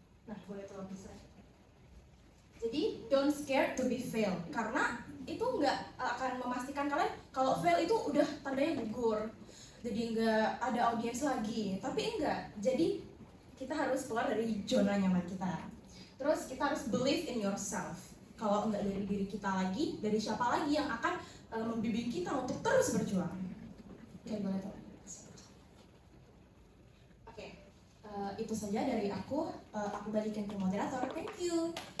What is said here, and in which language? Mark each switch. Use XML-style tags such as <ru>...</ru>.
<id>Nah, boleh tolong bisa. Jadi</id> <en>don't scared to be fail,</en> <id>karena itu nggak akan memastikan kalian kalau fail itu udah tandanya gugur, jadi nggak ada audiens lagi. Tapi enggak. Jadi kita harus keluar dari zona nyaman kita. Terus kita harus</id> <en>believe in yourself.</en> <id>Kalau enggak dari diri kita lagi, dari siapa lagi yang akan membimbing kita untuk terus berjuang? Oke, boleh tolong. Oke, itu saja dari aku. Aku balikin ke moderator.</id> <en>Thank you.</en>